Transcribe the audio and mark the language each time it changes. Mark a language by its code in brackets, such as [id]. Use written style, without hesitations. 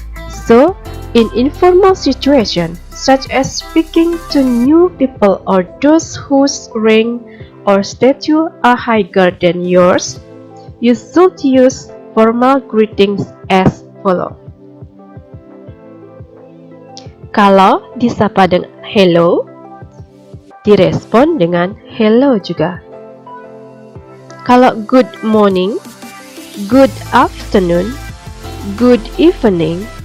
[en] So, in informal situation, such as speaking to new people or those whose rank or stature are higher than yours, you should use formal greetings as follows. [id] Kalau disapa dengan hello, direspon dengan hello juga. Kalau [en] good morning, good afternoon, good evening,